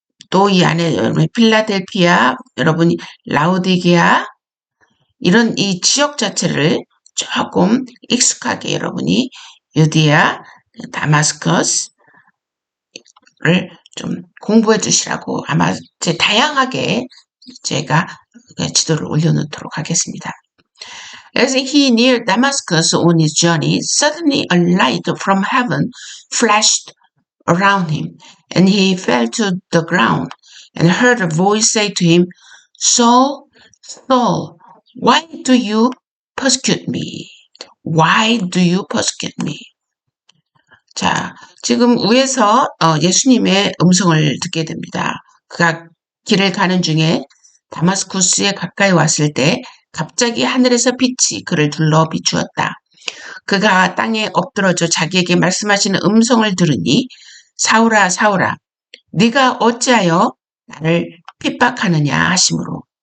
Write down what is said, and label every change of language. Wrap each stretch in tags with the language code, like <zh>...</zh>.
<ko>또 이 안에 필라델피아, 여러분이 라우디게아 이런 이 지역 자체를 조금 익숙하게 여러분이 유디아, 다마스커스를 좀 공부해 주시라고 아마 다양하게 제가 지도를 올려놓도록 하겠습니다.</ko> <en>As he neared Damascus on his journey, suddenly a light from heaven flashed around him, and he fell to the ground and heard a voice say to him, Saul, Saul, why do you persecute me? Why do you persecute me?</en> <ko>자, 지금 위에서 예수님의 음성을 듣게 됩니다. 그가 길을 가는 중에 다마스쿠스에 가까이 왔을 때 갑자기 하늘에서 빛이 그를 둘러 비추었다. 그가 땅에 엎드러져 자기에게 말씀하시는 음성을 들으니 사울아 사울아 네가 어찌하여 나를 핍박하느냐 하시므로</ko>